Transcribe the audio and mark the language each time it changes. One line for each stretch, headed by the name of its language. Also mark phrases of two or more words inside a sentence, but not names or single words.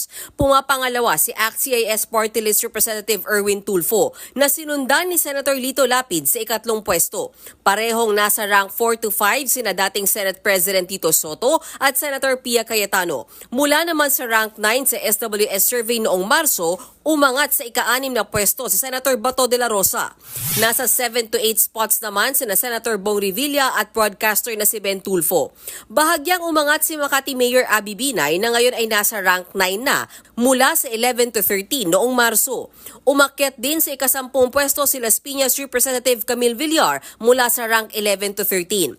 Filipino: Pumapangalawa si ACT-CIS Party List Representative Erwin Tulfo na sinundan ni Senator Lito Lapid sa 2nd pwesto. Parehong nasa rank 4 to 5 sina dating Senate President Tito Soto at Senator Pia Cayetano. Mula naman sa rank 9 sa SWS survey noong Marso, Umangat sa ika-6 na pwesto si Senator Bato de la Rosa. Nasa 7 to 8 spots naman sina Senator Bong Revilla at broadcaster na si Ben Tulfo. Bahagyang umangat si Makati Mayor Abby Binay na ngayon ay nasa rank 9 na mula sa 11 to 13 noong Marso. Umakyat din sa ika-10 pwesto si Las Piñas Representative Camille Villar mula sa rank 11 to 13.